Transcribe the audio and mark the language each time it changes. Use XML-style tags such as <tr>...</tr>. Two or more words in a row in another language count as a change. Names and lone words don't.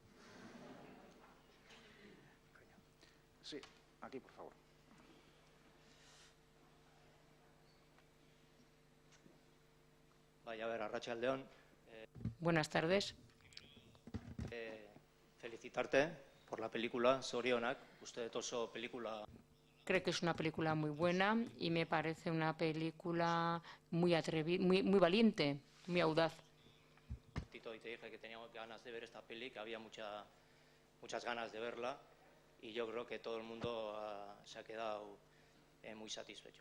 <es>Sí, aquí, por favor. Vaya a ver, Arratsaldeon. Buenas tardes. Felicitarte por la película,</es> <eu>zorionak, uste dut oso película.</eu> <es>Creo que es una película muy buena y me parece una película muy atrevida, muy valiente, muy audaz. Tito, y te dije que teníamos ganas de ver esta peli, que había muchas ganas de verla, y yo creo que todo el mundo se ha quedado muy satisfecho.</es>